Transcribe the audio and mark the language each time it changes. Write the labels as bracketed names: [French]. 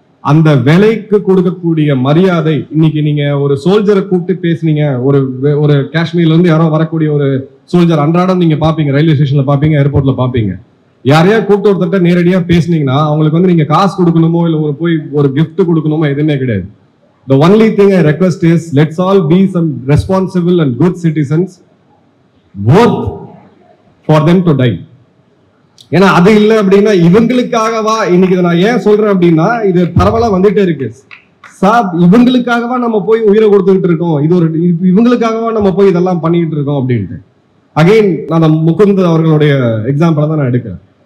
[Tamil] அந்த விலைக்கு கொடுக்கக்கூடிய மரியாதை, இன்னைக்கு நீங்க ஒரு சோல்ஜரை கூப்பிட்டு பேசுனீங்க, ஒரு காஷ்மீர்ல இருந்து யாரோ வரக்கூடிய ஒரு சோல்ஜர் அன்றாடம் நீங்க பாப்பீங்க, ரயில்வே ஸ்டேஷன்ல பாப்பீங்க, ஏர்போர்ட்ல பாப்பீங்க. யாரையா கூப்பிட்டு ஒருத்தட்ட நேரடியா பேசுனீங்கன்னா அவங்களுக்கு வந்து நீங்க காசு கொடுக்கணுமோ இல்ல போய் ஒரு gift கொடுக்கணுமோ எதுவுமே கிடையாது. [English] The only thing I request is, let's all be some responsible and good citizens, worth for them to die. [Tamil] ஏன்னா அது இல்லை அப்படின்னா இவங்களுக்காகவா, இன்னைக்கு நான் ஏன் சொல்றேன் அப்படின்னா, இது பரவலா வந்துட்டே இருக்கு. இவங்களுக்காகவா நம்ம போய் உயிரை கொடுத்துக்கிட்டு இருக்கோம், இவங்களுக்காகவா நம்ம போய் இதெல்லாம் பண்ணிக்கிட்டு இருக்கோம் அப்படின்ட்டு. அகைன் நான் முகுந்த் அவர்களுடைய எக்ஸாம்பிள் தான் நான் எடுக்கிறேன்.